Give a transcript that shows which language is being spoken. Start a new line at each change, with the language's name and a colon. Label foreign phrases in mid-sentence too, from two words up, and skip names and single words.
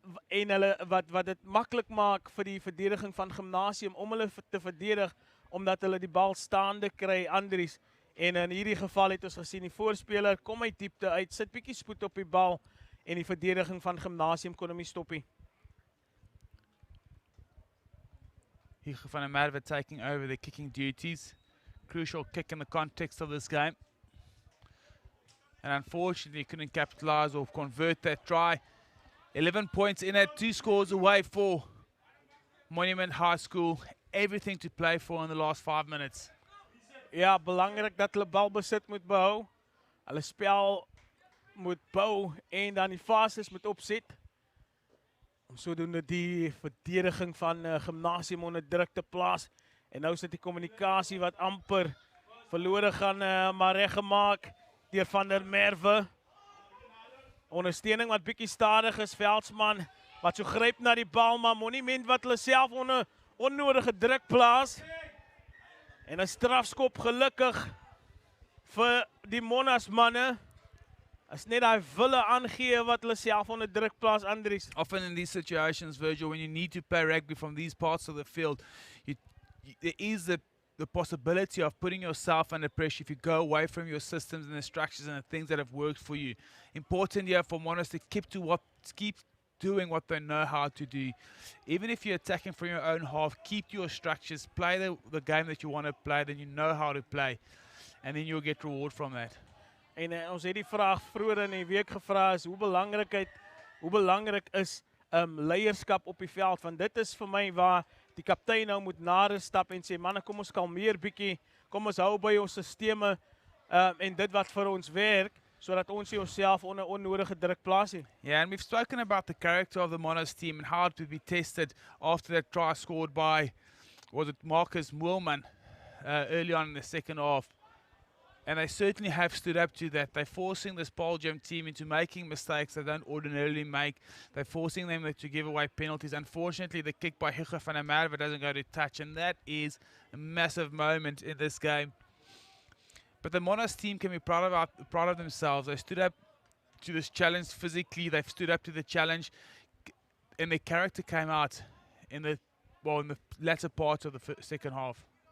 Afrikaans: en hulle wat dit maklik maak vir die verdediging van Gimnasium om hulle te verdedig omdat hulle die bal staande kry, Andries. En in hierdie geval het ons gesien die voorspeler kom uit diepte uit, sit bietjie spoed op die bal en die verdediging van Gimnasium kon hom nie stop nie.
English: Hugo van der Merwe taking over the kicking duties. Crucial kick in the context of this game. And unfortunately couldn't capitalize or convert that try. 11 points in it, 2 scores away for Monument High School. Everything to play for in the last 5 minutes.
Afrikaans: Ja, belangrik dat hulle balbesit moet behou. Hulle spel moet bou en dan die fases moet opset. Om sodoende die verdediging van Gimnasium onder druk te plaas. En nou is dit die kommunikasie wat amper verlore gaan maar reggemaak deur Van der Merwe. Ondersteuning wat bietjie stadig is, Veldsmann wat so gryp na die bal, maar Monument wat hulle self onder onnodige druk plaas. En 'n strafskop gelukkig vir die Monas manne. As net daai wille aangee wat hulle self onder druk plaas, Andries.
English: Often in these situations, Virgil, when you need to play rugby from these parts of the field, there is the possibility of putting yourself under pressure if you go away from your systems and the structures and the things that have worked for you. Important here for Monas to keep doing what they know how to do. Even if you're attacking from your own half, keep your structures, play the game that you want to play, then you know how to play. And then you'll get reward from that.
Afrikaans: En ons het die vraag vroeër in die week gevra is hoe belangrik is leierskap op die veld, want dit is vir my waar die kaptein nou moet nader stap en sê manne, kom ons kalmeer bietjie, kom ons hou by ons sisteme en dit wat vir ons werk, sodat ons onsself onder onnodige druk plaas nie.
English: Yeah, and we've spoken about the character of the Monas team and how it would be tested after that try scored by, was it Marcus Moelman early on in the second half. And they certainly have stood up to that. They're forcing this Paul Gem team into making mistakes they don't ordinarily make. They're forcing them to give away penalties. Unfortunately, the kick by Hugo van der Merwe doesn't go to touch, and that is a massive moment in this game. But the Monas team can be proud of themselves. They stood up to this challenge physically. They've stood up to the challenge, and their character came out in the latter part of the second half.